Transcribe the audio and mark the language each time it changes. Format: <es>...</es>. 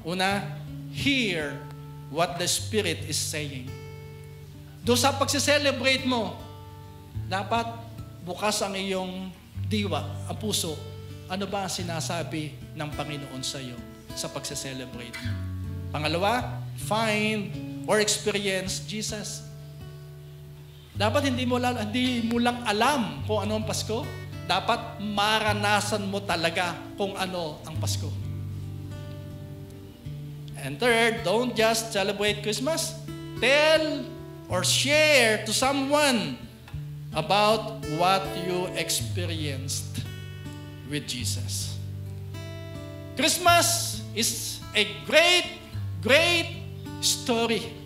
<en>Una, hear what the Spirit is saying.</en> <tl>Doon sa pagse-celebrate mo, dapat bukas ang iyong diwa, ang puso. Ano ba ang sinasabi ng Panginoon sa iyo sa pagse-celebrate?</tl> <en>Pangalawa, find or experience Jesus.</en> <tl>Dapat hindi mo lang alam kung ano ang Pasko. Dapat maranasan mo talaga kung ano ang Pasko.</tl> <en>And third, don't just celebrate Christmas. Tell or share to someone about what you experienced with Jesus. Christmas is a great, great story.</en>